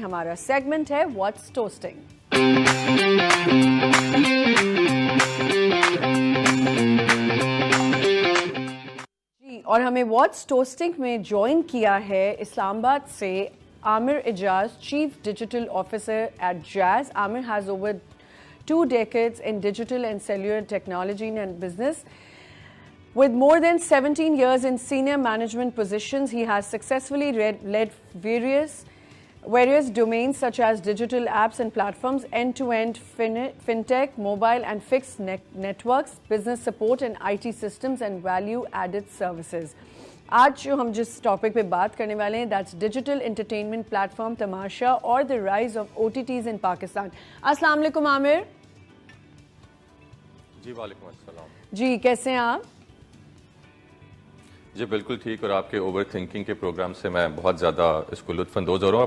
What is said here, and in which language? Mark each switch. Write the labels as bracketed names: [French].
[Urdu] ہمارا سیگمنٹ ہے واٹس ٹوسٹنگ. جی, اور ہمیں واٹس ٹوسٹنگ میں جوائن کیا ہے اسلام آباد سے عامر اعجاز, chief digital officer at Gs. [English] Aamir has over 2 decades in digital and cellular technology and business. With more than 17 years in senior management positions, he has successfully led various domains such as digital apps and platforms, end-to-end fintech, mobile and fixed networks, business support and IT systems and value-added services. [Urdu] آج جو ہم جس topic پہ بات کرنے والے ہیں [English] that's digital entertainment platform [Urdu] تماشا اور [English] The rise of OTTs in Pakistan. [Urdu] السلام علیکم عامر. جی وعلیکم السلام. جی کیسے ہیں آپ؟ جی بالکل ٹھیک, اور آپ کے اوور تھنکنگ کے پروگرام سے میں بہت زیادہ اس کو لطف اندوز ہو رہا ہوں.